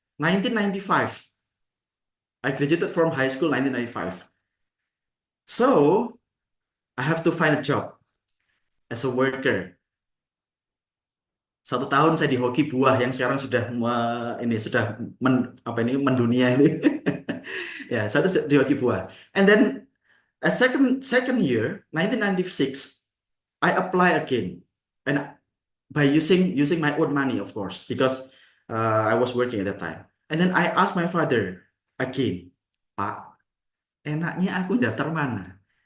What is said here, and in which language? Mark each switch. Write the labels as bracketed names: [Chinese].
[English] 1995, I graduated from high school 1995. So I have to find a job as a worker. [Indonesian] 1 tahun saya di hoki buah yang sekarang sudah ini sudah apa ini mendunia ini. Ya, satu di hoki buah. [English] And then at second year, 1996, I apply again, and by using my own money, of course, because I was working at that time. And then I asked my father again, Pak, enaknya aku daftar mana?